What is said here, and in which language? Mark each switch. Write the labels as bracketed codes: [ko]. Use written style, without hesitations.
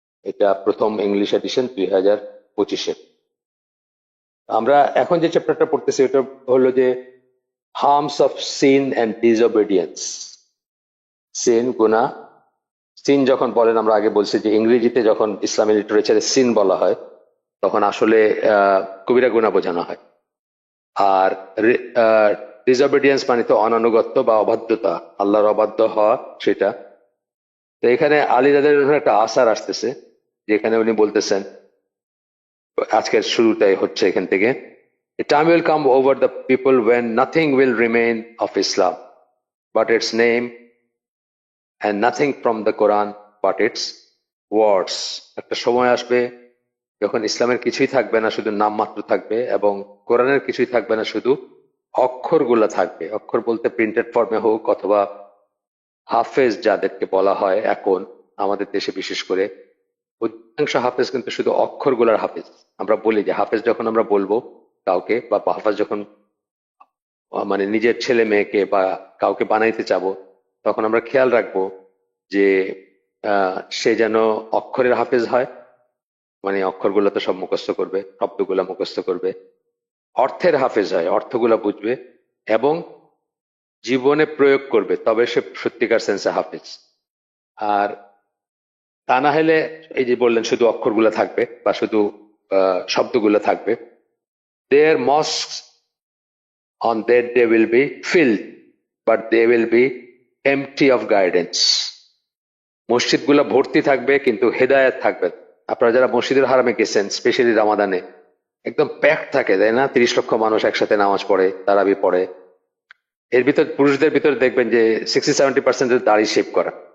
[bn] এটা প্রথম English edition 2025-এ। আমরা এখন যে চ্যাপ্টারটা পড়তেছি এটা হলো যে harms of scene and ডিসওবিডিয়েন্স। Scene, গুনাহ। সিন যখন বলেন, আমরা আগে বলছি যে ইংরেজিতে যখন ইসলামী লিটারেচারে সিন বলা হয় তখন আসলে কবিরা গুনাহ বোঝানো হয়। আর ডিসওবিডিয়েন্স মানে তো অনানুগত্য বা অবাধ্যতা, আল্লাহর অবাধ্য হওয়া, সেটা। তো এখানে আলী রাদিয়াল্লাহু আনহু একটা আসার আসতেছে, যেখানে উনি বলতেছেন, আজকের শুরুটাই হচ্ছে এখান থেকে, [en] A time will come over the people when nothing will remain of Islam but its name, and nothing from the Quran but its words. [bn] একটা সময় আসবে যখন ইসলামের কিছুই থাকবে না, শুধু নামমাত্র থাকবে, এবং কোরআনের কিছুই থাকবে না, শুধু অক্ষরগুলো থাকবে। অক্ষর বলতে প্রিন্টেড ফর্মে হোক অথবা হাফেজ যাদেরকে বলা হয় এখন আমাদের দেশে, বিশেষ করে অধিকাংশ হাফেজ কিন্তু শুধু অক্ষরগুলার হাফেজ। আমরা বলি যে হাফেজ যখন আমরা বলবো কাউকে, বা হাফেজ যখন মানে নিজের ছেলে মেয়েকে বা কাউকে বানাইতে চাবো, তখন আমরা খেয়াল রাখবো যে সে যেন অক্ষরের হাফেজ হয়, মানে অক্ষরগুলো তো সব মুখস্থ করবে, শব্দগুলা মুখস্থ করবে। অর্থের হাফেজ হয়, অর্থগুলা বুঝবে এবং জীবনে প্রয়োগ করবে, তবে সে সত্যিকার সেন্সে হাফেজ। আর তা না হলে, এই যে বললেন শুধু অক্ষরগুলো থাকবে বা শুধু শব্দগুলো থাকবে, [en] their mosques on that day will be filled but they will be empty of guidance. [bn] মসজিদগুলো ভর্তি থাকবে কিন্তু হেদায়েত থাকবে। আপনারা যারা মসজিদের হারামে গেছেন, স্পেশালি রামাদানে, একদম প্যাক থাকে, তাই না? 30 লক্ষ মানুষ একসাথে নামাজ পড়ে, তারাবি পড়ে। এর ভিতর পুরুষদের ভিতরে দেখবেন যে 60-70% দাড়ি শেভ করা।